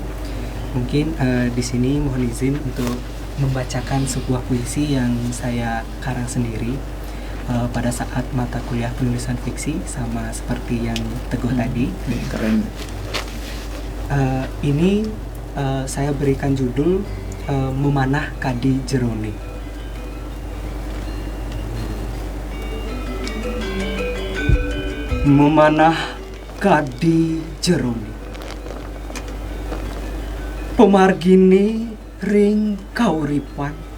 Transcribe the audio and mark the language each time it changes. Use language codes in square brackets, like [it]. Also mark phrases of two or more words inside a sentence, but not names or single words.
[id] Mungkin di sini mohon izin untuk membacakan sebuah puisi yang saya karang sendiri pada saat mata kuliah penulisan fiksi, sama seperti yang Teguh tadi. Keren. Ini saya berikan judul Memanah Kadi Jerone. [ban] Memanah kadi jerone, pemargini ring kauripan,